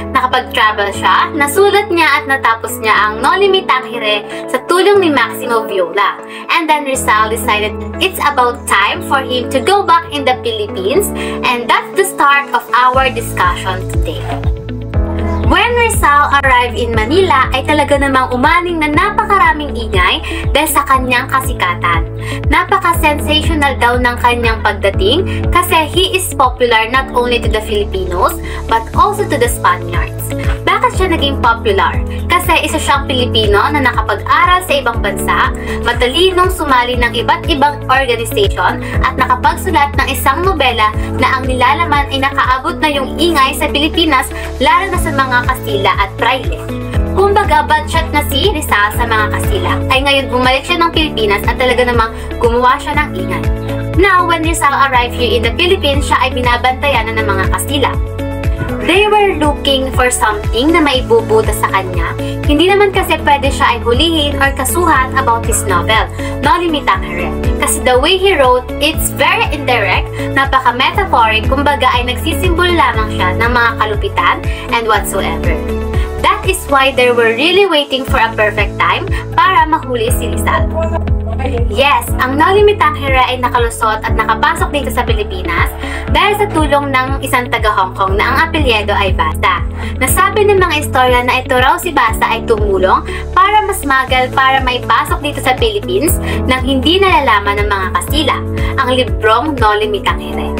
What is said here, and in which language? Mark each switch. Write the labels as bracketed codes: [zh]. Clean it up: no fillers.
[tl] Nakapag-travel siya, nasulat niya at natapos niya ang Noli Me Tangere sa tulong ni Maximo Viola. [en] And then Rizal decided it's about time for him to go back in the Philippines, and that's the start of our discussion today. When Rizal arrived in Manila [tl] ay talaga namang umaning na napakaraming ingay dahil sa kanyang kasikatan. Napaka-sensational daw ng kanyang pagdating kasi [en] he is popular not only to the Filipinos but also to the Spaniards. [tl] Bakit siya naging popular? Kasi isa siyang Pilipino na nakapag-aral sa ibang bansa, matalinong sumali ng iba't ibang organization at nakapagsulat ng isang nobela na ang nilalaman ay nakaabot na yung ingay sa Pilipinas, lalo na sa mga Kastila at Fraile. Kumbaga, budget na si Rizal sa mga Kastila, ay ngayon bumalik siya ng Pilipinas at talaga namang gumawa siya ng ingay. [en] Now, when Rizal arrived here in the Philippines, [tl] siya ay binabantayan na ng mga Kastila. [en] They were looking for something [tl] na maibubuta sa kanya. Hindi naman kasi pwede siya ay hulihin or kasuhan [en] about his novel, [tl] Noli Me Tangere. Kasi [en] the way he wrote, it's very indirect, [tl] napaka-metaphoric, kumbaga ay nagsisimbol lamang siya ng mga kalupitan and whatsoever. [en] That is why they were really waiting for a perfect time [tl] para mahuli si Rizal. Yes, ang Noli Me Tangere ay nakalusot at nakapasok dito sa Pilipinas dahil sa tulong ng isang taga-Hong Kong na ang apelyido ay Basa. Nasabi ng mga istorya na ito raw si Basa ay tumulong para mas magal para maipasok dito sa Philippines nang hindi nalalaman ng mga Kastila, ang librong Noli Me Tangere.